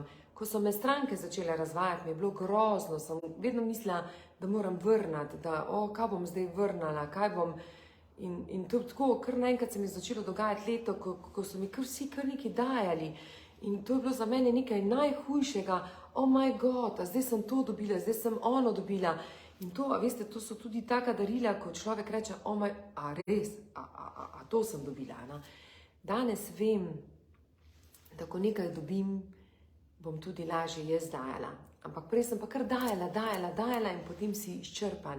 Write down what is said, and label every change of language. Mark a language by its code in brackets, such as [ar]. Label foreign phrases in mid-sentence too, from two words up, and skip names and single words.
[sl] Ko so me stranke začele razvajati, mi je bilo grozno, sem vedno mislila, da moram vrnati, da kaj bom zdaj vrnala, kaj bom. In to tako, kar naenkrat se mi je začelo dogajati leto, ko so mi vsi kar nekaj dajali. In to je bilo za mene nekaj najhujšega, [en] oh my god, [sl] zdaj sem to dobila, zdaj sem ono dobila. In to, veste, to so tudi taka darila, ko človek reče, a res, a to sem dobila. Danes vem, da ko nekaj dobim, bom tudi lažje jaz dajala. Ampak prej sem pa kar dajala in potem si izčrpan.